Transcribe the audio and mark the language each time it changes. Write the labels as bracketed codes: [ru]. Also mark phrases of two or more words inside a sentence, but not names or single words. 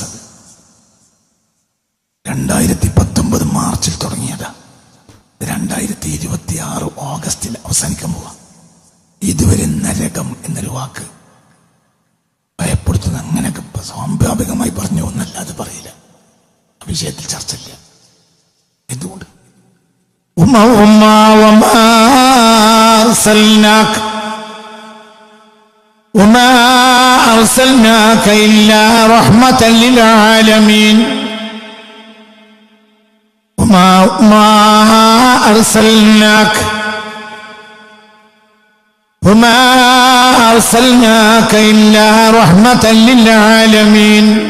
[ml] അത് 2019 മാർച്ചിൽ തുടങ്ങിയതാ. 2026 ഓഗസ്റ്റിൽ അവസാനിക്കാൻ പോവാ. ഇതുവരെ നരകം എന്നൊരു വാക്ക് ഭയപ്പെടുത്തുന്ന അങ്ങനെയൊക്കെ സ്വാഭാവികമായി പറഞ്ഞു ഒന്നല്ലാതെ പറയില്ല. ആ വിഷയത്തിൽ ചർച്ചയില്ല. എന്തുകൊണ്ട്? [ar] وما أرسلناك إلا رحمة للعالمين وما أرسلناك إلا رحمة للعالمين